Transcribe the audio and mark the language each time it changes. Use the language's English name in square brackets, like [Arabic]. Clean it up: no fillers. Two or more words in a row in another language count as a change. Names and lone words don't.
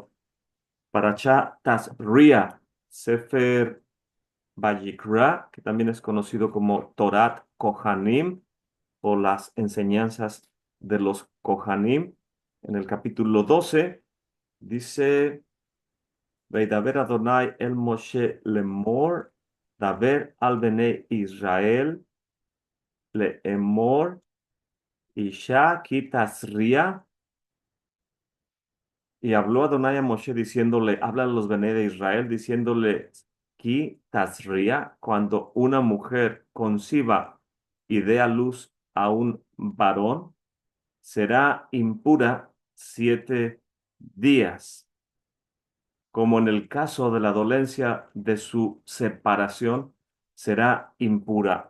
[Spanish] Parashá Tazria, Sefer Vayikra, que también es conocido como Torat Kohanim o las enseñanzas de los Kohanim. En el capítulo 12 dice, [Hebrew] וידבר אדוני אל משה לאמר דבר אל בני ישראל לאמר אשה כי תזריע. [Spanish] Y habló Adonai a Moshe diciéndole, habla a los Bene de Israel, diciéndole, Ki Tazria, cuando una mujer conciba y dé a luz a un varón, será impura 7 días, como en el caso de la dolencia de su separación, será impura.